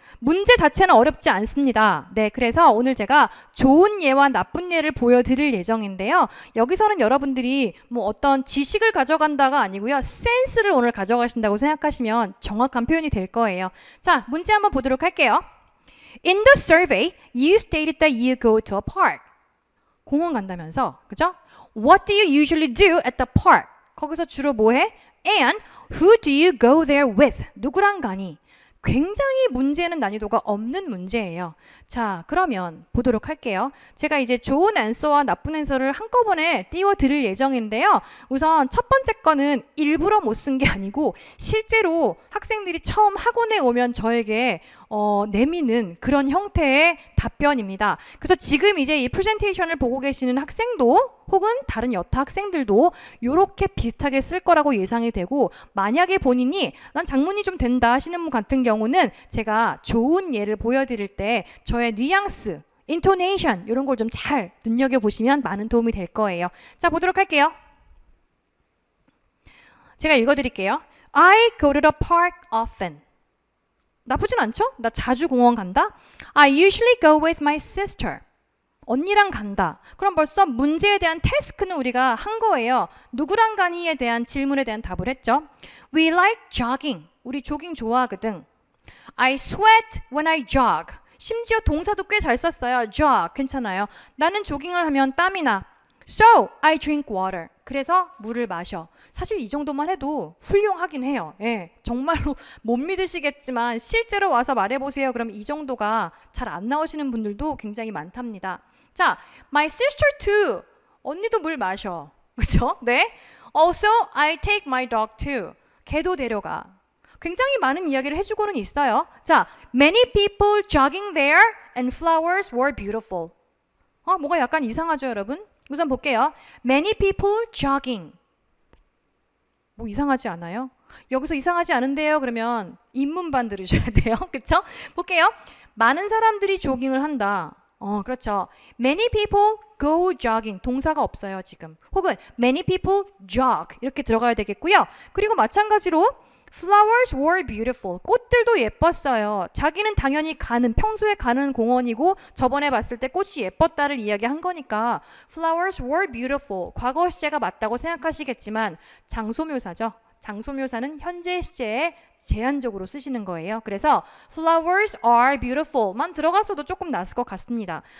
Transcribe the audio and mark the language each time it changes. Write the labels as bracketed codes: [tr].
[ko] 문제 자체는 어렵지 않습니다. 네, 그래서 오늘 제가 좋은 예와 나쁜 예를 보여드릴 예정인데요. 여기서는 여러분들이 뭐 어떤 지식을 가져간다가 아니고요. 센스를 오늘 가져가신다고 생각하시면 정확한 표현이 될 거예요. 자, 문제 한번 보도록 할게요. [en] In the survey, you stated that you go to a park. [ko] 공원 간다면서, 그죠? [en] What do you usually do at the park? [ko] 거기서 주로 뭐 해? [en] And who do you go there with? [ko] 누구랑 가니? 굉장히 문제는 난이도가 없는 문제예요. 자, 그러면 보도록 할게요. 제가 이제 좋은 앤서와 나쁜 앤서를 한꺼번에 띄워드릴 예정인데요. 우선 첫 번째 거는 일부러 못 쓴 게 아니고 실제로 학생들이 처음 학원에 오면 저에게 내미는 그런 형태의 답변입니다. 그래서 지금 이제 이 프레젠테이션을 보고 계시는 학생도 혹은 다른 여타 학생들도 이렇게 비슷하게 쓸 거라고 예상이 되고, 만약에 본인이 난 작문이 좀 된다 하시는 분 같은 경우는 제가 좋은 예를 보여드릴 때 저의 뉘앙스, 인토네이션 이런 걸 좀 잘 눈여겨보시면 많은 도움이 될 거예요. 자, 보도록 할게요. 제가 읽어드릴게요. [en] I go to the park often. [ko] 나쁘진 않죠? 나 자주 공원 간다. [en] I usually go with my sister. [ko] 언니랑 간다. 그럼 벌써 문제에 대한 태스크는 우리가 한 거예요. 누구랑 가니에 대한 질문에 대한 답을 했죠. [en] We like jogging. [ko] 우리 조깅 좋아하거든. [en] I sweat when I jog. [ko] 심지어 동사도 꽤 잘 썼어요. jog. 괜찮아요. 나는 조깅을 하면 땀이 나. [en] So, I drink water. [ko] 그래서 물을 마셔. 사실 이 정도만 해도 훌륭하긴 해요. 예, 정말로 못 믿으시겠지만 실제로 와서 말해보세요. 그럼 이 정도가 잘 안 나오시는 분들도 굉장히 많답니다. 자, [en] my sister too. [ko] 언니도 물 마셔. 그쵸? 네. [en] Also, I take my dog too. [ko] 개도 데려가. 굉장히 많은 이야기를 해주고는 있어요. [en] 자, many people jogging there and flowers were beautiful. [ko] 뭐가 약간 이상하죠, 여러분? 우선 볼게요. [en] Many people jogging. [ko] 뭐 이상하지 않아요? 여기서 이상하지 않은데요. 그러면 인문반 들으셔야 돼요. 그쵸? 볼게요. 많은 사람들이 조깅을 한다. 그렇죠. [en] Many people go jogging. [ko] 동사가 없어요, 지금. [en] 혹은 many people jog. [ko] 이렇게 들어가야 되겠고요. 그리고 마찬가지로 [en] Flowers were beautiful. [ko] 꽃들도 예뻤어요. 자기는 당연히 평소에 가는 공원이고 저번에 봤을 때 꽃이 예뻤다를 이야기한 거니까 [en] Flowers were beautiful. [ko] 과거 시제가 맞다고 생각하시겠지만 장소묘사죠. 장소묘사는 현재 시제에 제한적으로 쓰시는 거예요. 그래서 [en] Flowers are beautiful [ko] 만 들어갔어도 조금 낫을 것 같습니다.